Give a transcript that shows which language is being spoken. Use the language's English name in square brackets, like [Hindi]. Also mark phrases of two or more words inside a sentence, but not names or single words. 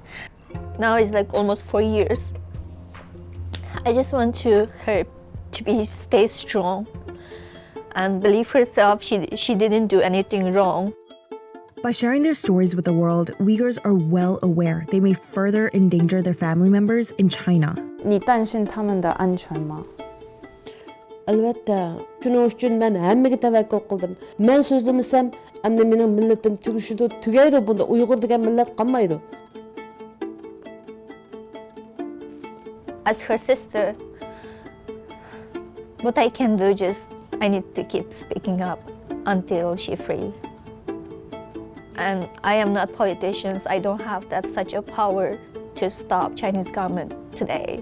[English] Now it's like almost 4 years. I just want her to stay strong and believe herself. She didn't do anything wrong. By sharing their stories with the world, Uyghurs are well aware they may further endanger their family members in China. [Chinese] 你担心他们的安全吗? [Uzbek] Albatta. Shuning uchun men hammaga tavakkul qildim. Men so'zlamasam, endi mening millatim tugishidi, tugaydi bunda. Uyg'ur degan millat qolmaydi. [English] As her sister, what I can do I need to keep speaking up until she's free. And I am not politicians. I don't have such a power to stop Chinese government today.